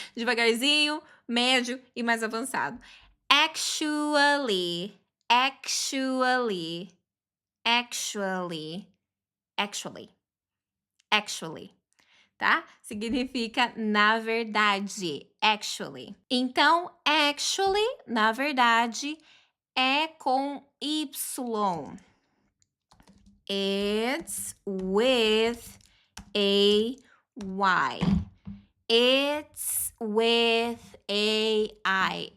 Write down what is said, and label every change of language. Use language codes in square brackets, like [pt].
[pt] Devagarzinho, médio e mais avançado. [en] Actually, actually, actually, actually, actually, tá? [pt] Significa na verdade, actually. Então, actually, na verdade, é com Y. [en] It's with a Y. It's with a I.